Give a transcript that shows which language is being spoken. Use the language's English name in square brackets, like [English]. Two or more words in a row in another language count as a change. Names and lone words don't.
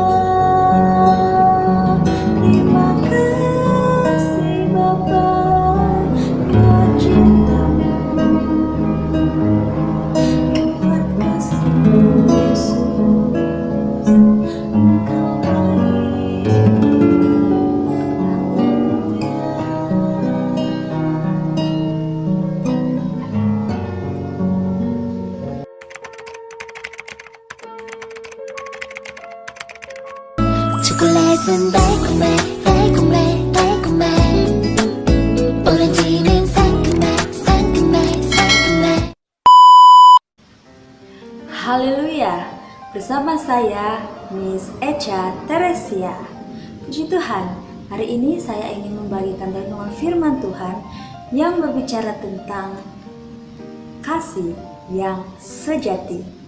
[Indonesian] Terima kasih Bapa buat cinta-Mu, buat kasih-Mu Yesus, Engkau baik. Haleluya. [Korean] 초콜릿은 달콤해 달콤해 달콤해 오렌지는 상큼해 상큼해 상큼해. [Indonesian] Haleluya. Bersama saya Miss Echa Teresia. Puji Tuhan, hari ini saya ingin membagikan renungan firman Tuhan yang berbicara tentang kasih yang sejati.